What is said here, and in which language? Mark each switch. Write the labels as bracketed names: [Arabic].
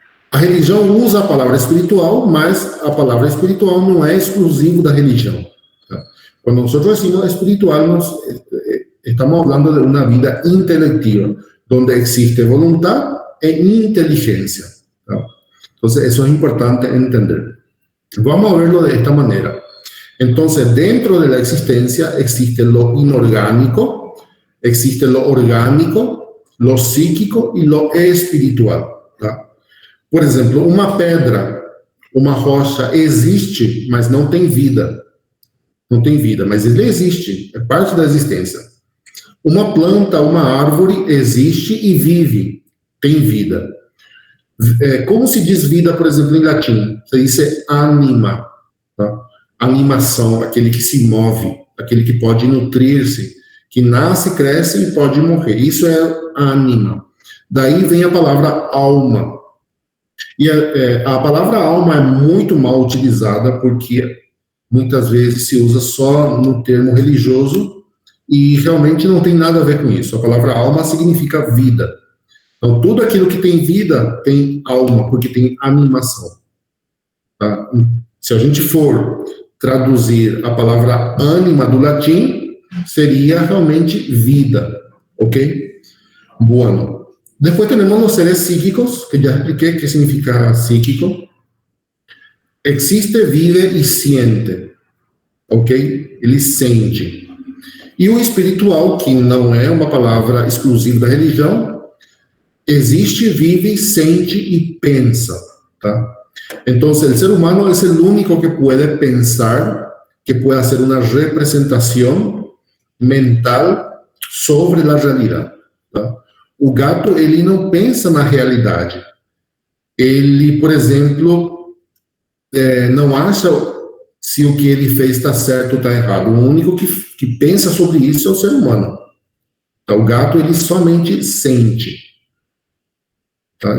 [Portuguese] A religião usa a palavra espiritual, mas a palavra espiritual não é exclusivo da religião. Tá? Quando nós decimos espiritual, nós estamos falando de uma vida intelectiva, onde existe vontade e inteligência. Tá? Então, isso é importante entender. [Spanish] Vamos a verlo de esta manera. Entonces, dentro de la existencia existe lo inorgánico, existe lo orgánico, lo psíquico y lo espiritual. ¿tá? [Portuguese] Por exemplo, uma pedra, uma rocha existe, mas não tem vida. Não tem vida, mas ele existe, é parte da existência. Uma planta, uma árvore existe e vive, tem vida. Como se diz vida, por exemplo, em latim? Isso é anima, tá? Animação, aquele que se move, aquele que pode nutrir-se, que nasce, cresce e pode morrer. Isso é anima. Daí vem a palavra alma. E a palavra alma é muito mal utilizada porque muitas vezes se usa só no termo religioso e realmente não tem nada a ver com isso. A palavra alma significa vida. Então, tudo aquilo que tem vida tem alma, porque tem animação. Tá? Se a gente for traduzir a palavra ânima do latim, seria realmente vida, ok? [Spanish] Bueno. Después tenemos los seres psíquicos, que ya expliqué qué significa psíquico. Existe, vive y siente, ok? [Portuguese] Ele sente. E o espiritual, que não é uma palavra exclusiva da religião, existe, vive, sente y pensa, ¿tá? [Spanish] Entonces, el ser humano es el único que puede pensar, que puede hacer una representación mental sobre la realidad, ¿tá? [Portuguese] O gato, ele não pensa na realidade. Ele, por exemplo, não acha se o que ele fez está certo ou está errado. O único que pensa sobre isso é o ser humano. Então, o gato, ele somente sente. Tá?